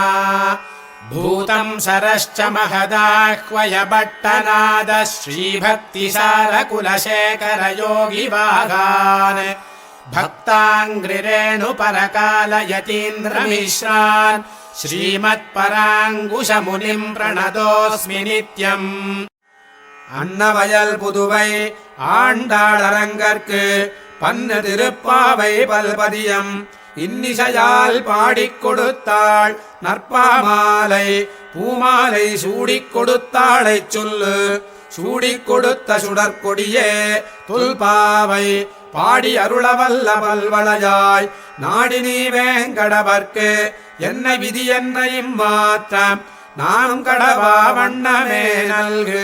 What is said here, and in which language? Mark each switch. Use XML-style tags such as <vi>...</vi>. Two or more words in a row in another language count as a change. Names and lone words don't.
<sa>भूतं सरश्च महदाह्वय भट्टनाद श्रीभक्तिसारकुलशेखरयोगिवाहान् भक्ताङ्घ्रिरेणुपरकालयतीन्द्रमिश्रान् श्रीमत्पराङ्कुशमुनिम् प्रणतोऽस्मि नित्यम्।</sa> <ta>அன்னவயல் புதுவை ஆண்டாளரங்கற்கு பன்னு திருப்பாவை பல்பதியம் இன்னிசையால் பாடிக் கொடுத்தாள் நற்பாமாலை பூமாலை சூடிக் கொடுத்தாளைச் சொல்லு சூடிக் கொடுத்த சுடற்கொடியே தொல்பாவை பாடி அருளவல்ல பல்வளையாய் நாடி நீ வேங்கடவர்க்கு என்ன விதி என்ன இம்மாற்றம் நானும் கடவா வண்ணமே நல்கு.</ta>